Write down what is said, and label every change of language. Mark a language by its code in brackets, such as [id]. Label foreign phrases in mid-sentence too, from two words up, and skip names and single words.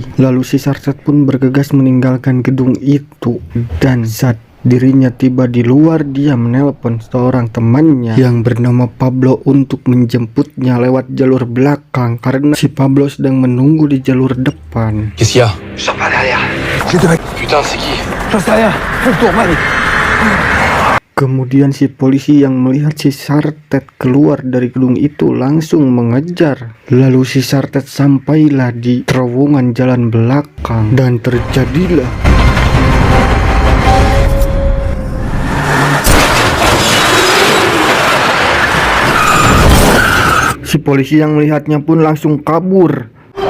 [id] Lalu si Sartet pun bergegas meninggalkan gedung itu, dan saat dirinya tiba di luar, dia menelpon seorang temannya yang bernama Pablo untuk menjemputnya lewat jalur belakang karena si Pablo sedang menunggu di jalur depan. [fr] Qu'est-ce qu'il y a? Sors par derrière. Putain, c'est qui? J'en sais rien. Fais le tour, Malik. [id] Kemudian si polisi yang melihat si Sartet keluar dari gedung itu langsung mengejar. Lalu si Sartet sampailah di terowongan jalan belakang dan terjadilah si polisi yang melihatnya pun langsung kabur.